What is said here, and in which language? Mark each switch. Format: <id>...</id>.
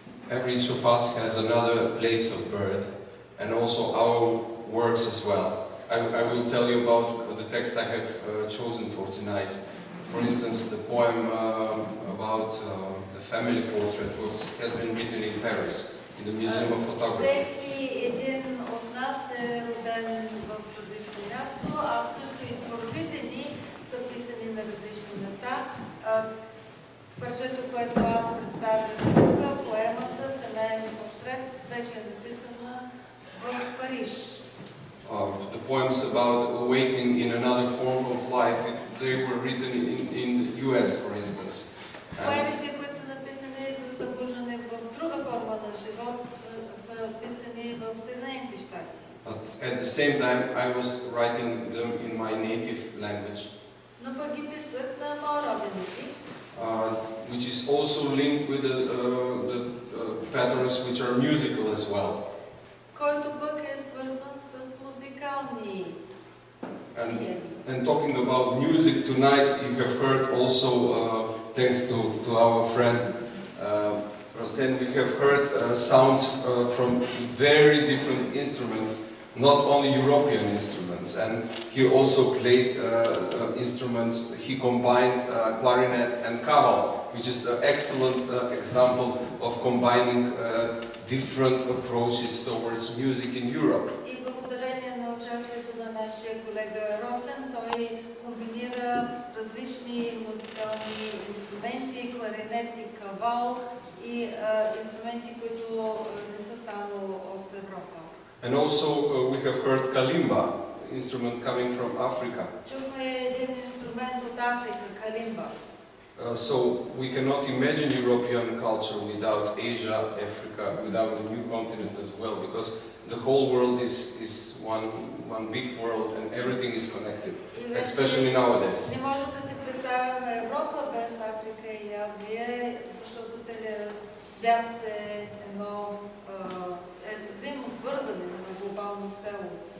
<en>Every Shopov has another place of birth, and also our works as well. I will tell you about the text I have chosen for tonight. For instance, the poem about the family portrait has been written in Paris, in the Museum of Photography.</en> <bg>Всеки един от нас е роден в различно място, а също и творбите ни са писани на различни места. Парчето, което аз представям тук, поемата Семейен портрет, беше написана в Париж.</bg> <en>The poems about awakening in another form of life, they were written in the US, for instance.</en> <bg>Поемите, които са написани за събуждане в друга форма на живот, са писани в Съединените щати.</bg> <en>But at the same time, I was writing them in my native language.</en> <bg>Но пък ги писах на моя роден език.</bg> <en>Which is also linked with the patterns which are musical as well.</en> <bg>Който пък е свързан с музикални схеми.</bg> <en>And talking about music tonight, you have heard also, thanks to our friend Rossen, we have heard sounds from very different instruments, not only European instruments. And he also played instruments, he combined clarinet and kaval, which is an excellent example of combining different approaches towards music in Europe.</en> <bg>И благодарение на участието на нашия колега Росен, той комбинира различни музикални инструменти, кларинет и кавал и инструменти, които не са само от Европа.</bg> <en>And also we have heard kalimba, instrument coming from Africa.</en> <bg>Чухме един инструмент от Африка, калимба.</bg> <en>So we cannot imagine European culture without Asia, Africa, without the new continents as well, because the whole world is one big world and everything is connected, especially nowadays.</en> <bg>Не можем да си представяме Европа без Африка и Азия, защото целият свят е едно взаимно свързане на глобално село.</bg>